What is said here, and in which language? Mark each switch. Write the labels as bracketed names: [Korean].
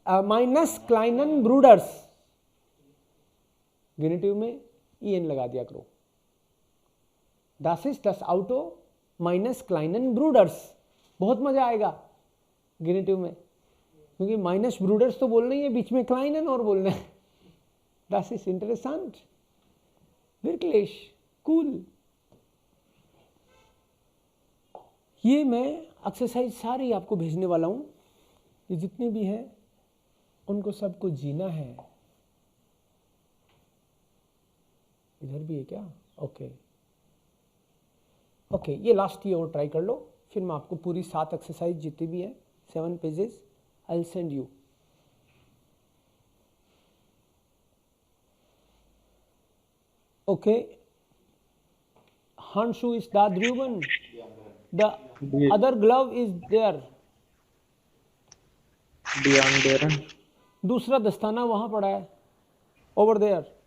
[Hindi] Minus क्लाइनन ब्रूडर्स, गेनिटिव में en लगा दिया करो। [German] Das ist das Auto [Hindi] minus क्लाइनन ब्रूडर्स, बहुत मजा आएगा गेनिटिव में, क्योंकि माइनस ब्रूडर्स तो बोलना ही है, बीच में क्लाइनन और बोलना है। [German] Das ist interessant, wirklich cool। [Hindi] ये मैं एक्सरसाइज सारी आपको भेजने वाला हूं, ये जितने भी हैं उनको सबको जीना है। इधर भी है क्या? ओके ओके, ये लास्ट ये और ट्राई कर लो, फिर मैं आपको पूरी 7 एक्सरसाइज जितनी भी है 7 pages [English] I will send you. Okay, [German] handschuh is da drüben, [English] the other glove is there, [German] Die anderen. [Hindi] दूसरा दस्ताना वहां पड़ा है, [English] over there।